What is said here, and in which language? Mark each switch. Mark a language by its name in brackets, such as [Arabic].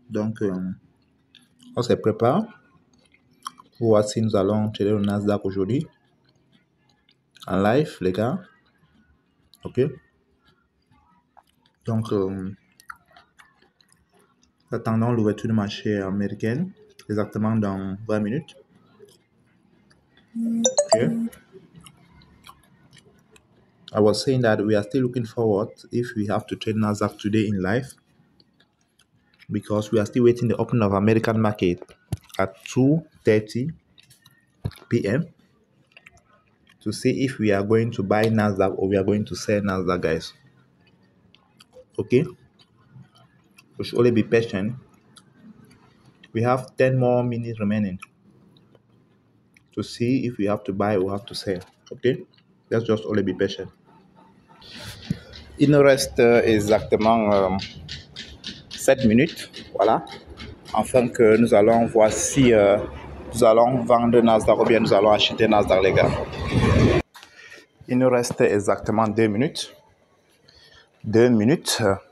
[French] Donc, on se prépare pour voir si nous allons trader le Nasdaq aujourd'hui. En live, les gars. Ok. Donc, attendons l'ouverture du marché américain, exactement dans 20 minutes. [English] Okay. I was saying that we are still looking forward if we have to trade Nasdaq today in live because we are still waiting the opening of American market at 2:30 p.m. to see if we are going to buy Nasdaq or we are going to sell Nasdaq, guys. Okay? We should only be patient. We have 10 more minutes remaining to see if we have to buy or have to sell. Okay? Let's just only be patient. [French] Il nous reste exactement 7 minutes, voilà, afin que nous allons voir si nous allons vendre Nasdaq ou bien nous allons acheter Nasdaq, les gars. Il nous reste exactement 2 minutes. 2 minutes.